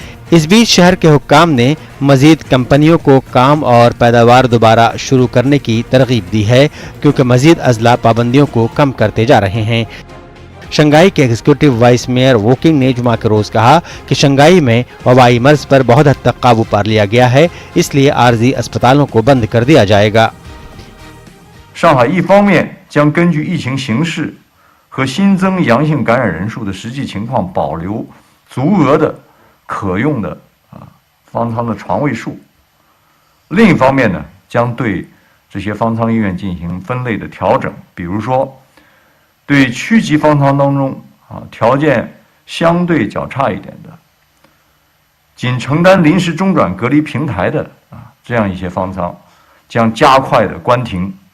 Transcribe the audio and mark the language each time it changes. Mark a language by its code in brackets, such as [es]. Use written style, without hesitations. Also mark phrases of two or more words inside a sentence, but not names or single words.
[ur] اس بیچ شہر کے حکام نے مزید کمپنیوں کو کام اور پیداوار دوبارہ شروع کرنے کی ترغیب دی ہے، کیونکہ مزید اضلاع پابندیوں کو کم کرتے جا رہے ہیں. شنگھائی کے [en] executive vice mayor [ur] ووکنگ نے جمعہ کے روز کہا کہ شنگھائی میں وبائی مرض پر بہت حد تک قابو پا لیا گیا ہے، اس لیے عارضی اسپتالوں کو بند کر دیا جائے گا. [zh] 上海一方面将根据疫情形势和新增阳性感染人数的实际情况保留足额的可用的方舱的床位数，另一方面呢，将对这些方舱医院进行分类的调整，比如说对区级方舱当中条件相对较差一点的，仅承担临时中转隔离平台的这样一些方舱，将加快的关停。